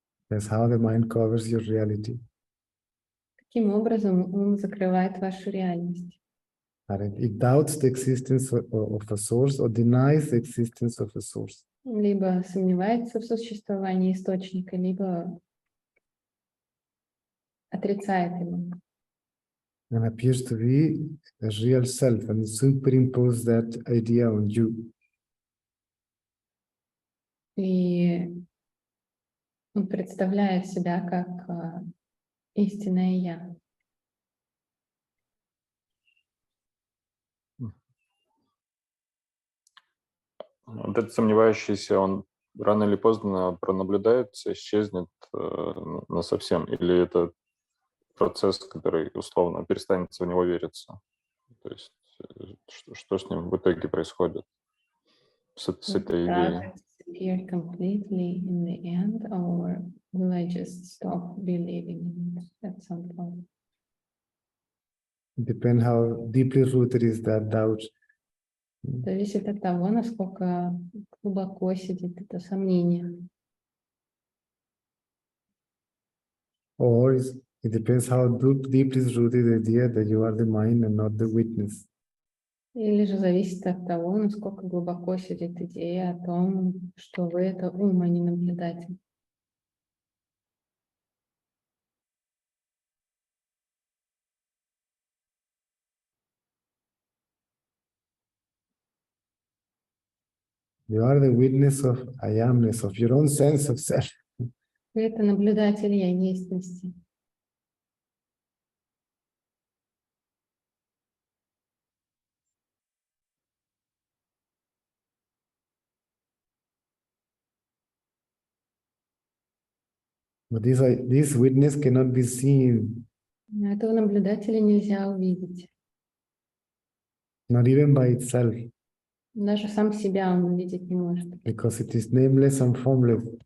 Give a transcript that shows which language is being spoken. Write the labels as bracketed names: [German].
[English] That's how the mind covers your reality. [Russian] Таким образом, ум закрывает вашу реальность. [English] And it doubts the existence of a source or denies the existence of a source. [Russian] Либо сомневается в существовании источника, либо отрицает его. [English] And appears to be a real self and superimpose that idea on you. [Russian] И он представляет себя как истинное «я». Вот этот сомневающийся, он рано или поздно пронаблюдается, исчезнет насовсем, или это процесс, который условно перестанет в него вериться? То есть что с ним в итоге происходит с этой идеей? [English] Disappear completely in the end, or will I just stop believing in it at some point? It depends how deeply rooted is that doubt. [Russian] Зависит от того, насколько глубоко сидит это сомнение. [English] Or it depends how deeply is rooted the idea that you are the mind and not the witness. [Russian] Или же зависит от того, насколько глубоко сидит идея о том, что вы — это ум, а не наблюдатель. [English] You are the witness of I amness, of your own sense of self. [Russian] Вы — это наблюдатель я естности. [English] But this witness cannot be seen, [Russian] Но этого наблюдателя нельзя увидеть. [English] not even by itself, [Russian] Даже сам себя он увидеть не может. [English] because it is nameless and formless.